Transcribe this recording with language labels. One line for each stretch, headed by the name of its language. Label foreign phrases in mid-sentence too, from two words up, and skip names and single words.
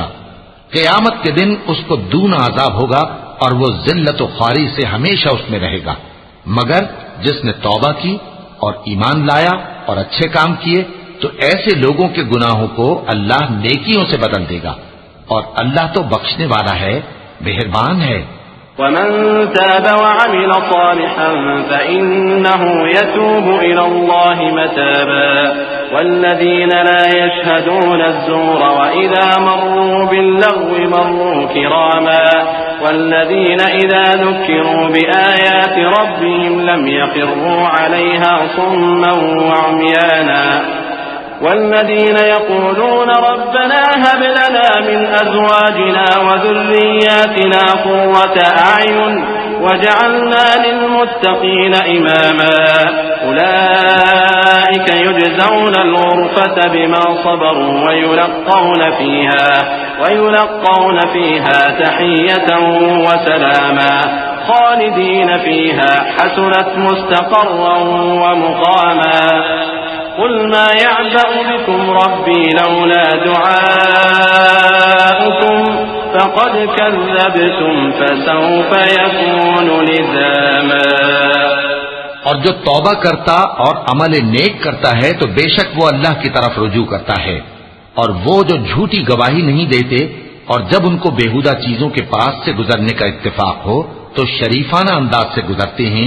Urdu: قیامت کے دن اس کو دونا عذاب ہوگا اور وہ ذلت و خواری سے ہمیشہ اس میں رہے گا. مگر جس نے توبہ کی اور ایمان لایا اور اچھے کام کیے تو ایسے لوگوں کے گناہوں کو اللہ نیکیوں سے بدل دے گا اور اللہ تو بخشنے والا ہے، مہربان ہے.
Arabic: ومن تاب وعمل صالحا فإنه يتوب إلى الله متابا والذين لا يشهدون الزور وإذا مروا باللغو مروا كراما والذين إذا ذكروا بآيات ربهم لم يخروا عليها صما وعميانا والذين يقولون ربنا هب لنا من أزواجنا وذرياتنا قرة أعين واجعلنا للمتقين إماما أولئك يجزون الغرفة بما صبروا ويلقون فيها تحية وسلاما خالدين فيها حسنت مستقرا ومقاما قل ما يعبأ بكم ربي لولا دعاؤكم فقد كذبتم فسوف يكون لزاما.
Urdu: اور جو توبہ کرتا اور عمل نیک کرتا ہے تو بے شک وہ اللہ کی طرف رجوع کرتا ہے. اور وہ جو جھوٹی گواہی نہیں دیتے اور جب ان کو بیہودہ چیزوں کے پاس سے گزرنے کا اتفاق ہو تو شریفانہ انداز سے گزرتے ہیں.